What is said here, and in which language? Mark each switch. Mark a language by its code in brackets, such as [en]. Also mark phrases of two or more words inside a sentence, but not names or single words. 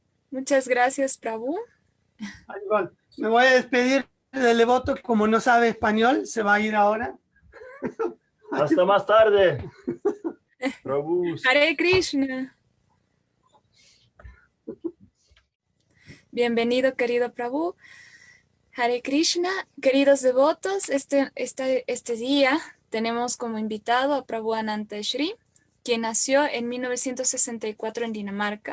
[es] Muchas gracias, Prabhu. Igual. Me voy a despedir del devoto, como no sabe español, se va a ir ahora. Hasta más tarde. Prabhu. Hare Krishna. Bienvenido, querido Prabhu. Hare Krishna. Queridos devotos, este día tenemos como invitado a Prabhu Ananta Shri, quien nació en 1964 en Dinamarca.